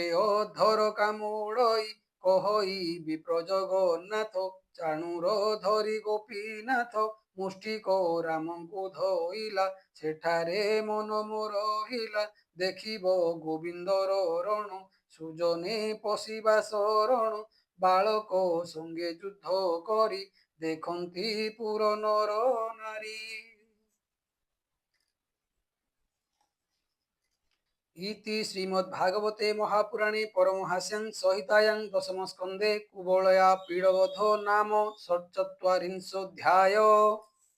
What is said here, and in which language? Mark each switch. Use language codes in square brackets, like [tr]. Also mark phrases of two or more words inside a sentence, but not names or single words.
[or] ଅଧର କାମୁଡ଼ଇ କହଇ ବିପ୍ର ଜଗନ୍ନାଥ ଚାଣୁର ଧରି ଗୋପୀନାଥ ମୁଷ୍ଟିକ ରାମଙ୍କୁ ଧଇଲା ସେଠାରେ ମନ ମୋର ରହିଲା ଦେଖିବ ଗୋବିନ୍ଦର ରଣ ସୁଜନେ ପଶିବା ଶରଣ ବାଳକ ସଙ୍ଗେ ଯୁଦ୍ଧ କରି ଦେଖନ୍ତି ପୁର ନର ନାରୀ [sa] इति श्रीमद्भागवते महापुराणे परमहास्यां संहितायां दशमस्कन्धे कुवलया पीडवधो नाम षट्चत्वारिंशोऽध्यायः।